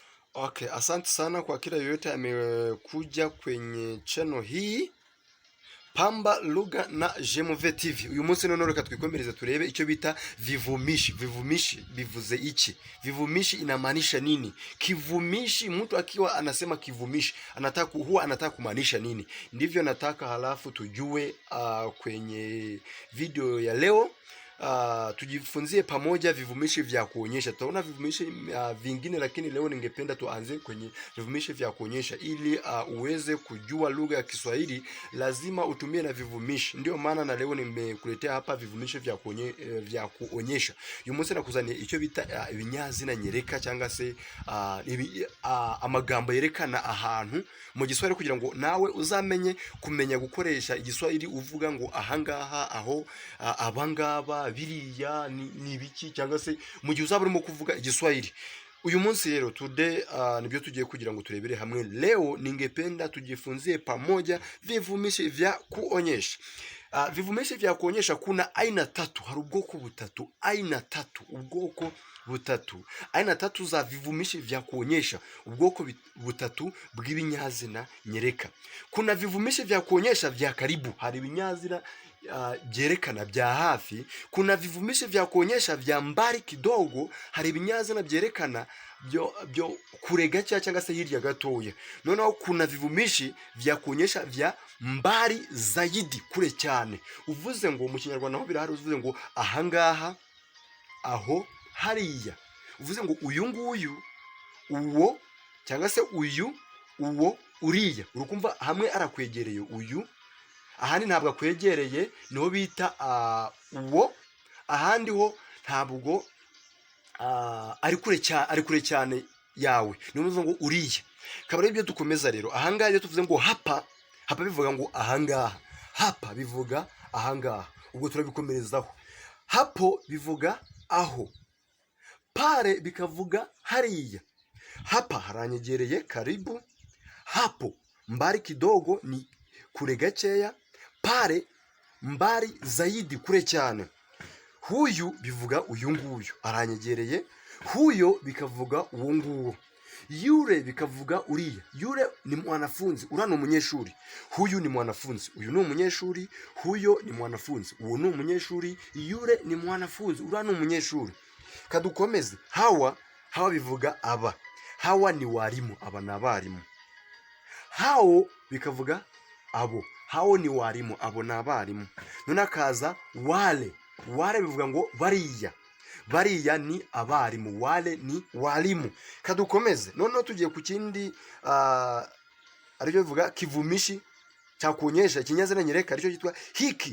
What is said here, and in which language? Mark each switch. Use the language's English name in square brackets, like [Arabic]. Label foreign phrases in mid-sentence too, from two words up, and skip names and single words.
[Swahili] Okay, asante sana kwa kila yoyote amekuja kwenye channel hii Pamba Lugha na Jemove TV. [Kinyarwanda] Uyu munsi none reka twikomereze turebe icyo bita vivumishi. Vivumishi bivuze iki? [Swahili] Vivumishi inamaanisha nini? Kivumishi, mtu akiwa anasema kivumishi huwa anataka kumaanisha nini? Ndivyo nataka halafu tujue kwenye video ya leo. Tujifunzie pamoja vivumishi vya kuonyesha. Tutaona vivumishi vingine, lakini leo ningependa tuanze kwenye vivumishi vya kuonyesha ili uweze kujua lugha ya Kiswahili lazima utumie na vivumishi. Ndio maana na leo nimekuletea hapa vivumishi vya kuonyesha. [Kinyarwanda] Uyu munsi nakuzaniye icyo bita ibinyazina nyereka cyangwa se amagambo yerekana ahantu mu Giswahili kugira ngo nawe uzamenye kumenya gukoresha Igiswahili uvuga ngo ahangaha, aho, abangaba, biriya ni biki, cyangwa se mu gihe uzaba urimo kuvuga Igiswahili. Uyu munsi rero today nibyo tugiye kugira ngo turebere hamwe. [Swahili] Leo ningependa tujifunzie pamoja vivumishi vya kuonyesha. Vivumishi vya kuonyesha kuna aina tatu, [Kinyarwanda] hari ubwoko butatu, [Swahili] aina tatu za vivumishi vya kuonyesha, [Kinyarwanda] ubwoko butatu bw'ibinyazina nyereka. [Swahili] Kuna vivumishi vya kuonyesha vya karibu, [Kinyarwanda] hari ibinyazina byerekana bya hafi. [Swahili] Kuna vivumishi vya kuonyesha vya mbali kidogo, [Kinyarwanda] hari ibinyazina byerekana byo kure gacha cyangwa se hirya gatoya. [Swahili] Noneho kuna vivumishi vya kuonyesha vya mbali zaidi, [Kinyarwanda] kure cyane. Uvuze ngo mu Kinyarwanda ho birahari, uvuze ngo ahangaha, aho, hariya. Uvuze ngo uyu nguyu, uwo, cyangwa se uyu, uwo, uriya. Urukumva hamwe arakwegereye uyu, ahandi ntabwo akwegereye, niho bita uwo. Ahandi ho ntabwo ari kure cyane yawe, niyo mvuze ngo uriya. Kabari ibyo dukomeza rero. Ahangaha iyo tuvuze ngo hapa bivuga ngo ahangaha, hapa bivuga ahangaha. Ubwo turabikomerezaho. Hapo bivuga aho, pale bikavuga hariya. Hapa haranyegereye, karibu. [Swahili] Hapo mbali kidogo, [Kinyarwanda] ni kure gakeya. [Swahili] Pale mbali zaidi, [Kinyarwanda] kure cyane. Huyu bivuga uyu nguyu, aranyegereye. Huyo bikavuga uwo nguwo. Yule bikavuga uriya. [Swahili] Yule ni mwanafunzi, [Kinyarwanda] ura ni umunyeshuri. [Swahili] Huyu ni mwanafunzi, [Kinyarwanda] uyu ni umunyeshuri. [Swahili] Huyo ni mwanafunzi, [Kinyarwanda] uwo ni umunyeshuri. [Swahili] Yule ni mwanafunzi, [Kinyarwanda] ura ni umunyeshuri. Kadukomeze. Hawa bivuga aba. [Swahili] Hawa ni walimu, [Kinyarwanda] aba ni abarimu. Hao bikavuga abo. [Swahili] Hao ni walimu, [Kinyarwanda] abo ni abarimu. None akaza wale. Wale bivuga ngo bariya. Bariya ni abarimu, [Swahili] wale ni walimu. [Kinyarwanda] Kadukomeze. None tugiye ku kindi aricyo bivuga kivumishi cya kuonyesha, ikinyazina nyereka aricyo cyitwa hiki.